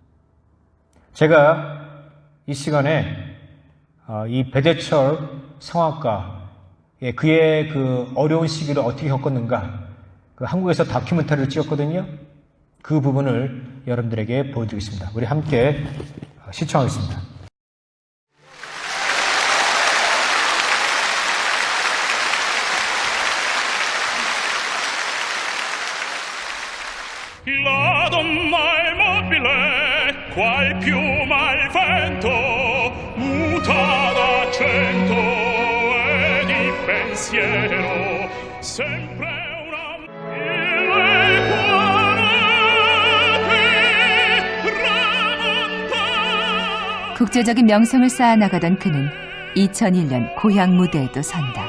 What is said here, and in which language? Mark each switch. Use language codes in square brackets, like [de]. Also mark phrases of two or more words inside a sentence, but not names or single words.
[ko] 제가 이 시간에 이 배재철 성악가 그의 그 어려운 시기를 어떻게 겪었는가, 그 한국에서 다큐멘터리를 찍었거든요. 그 부분을 여러분들에게 보여드리겠습니다. 우리 함께 시청하겠습니다. [it] La donna è mobile, qual piuma al vento, muta d'accento e di pensiero, sempre una il cuore tramonta. [ko] 국제적인 명성을 쌓아나가던 그는 2001년 고향 무대에도 선다.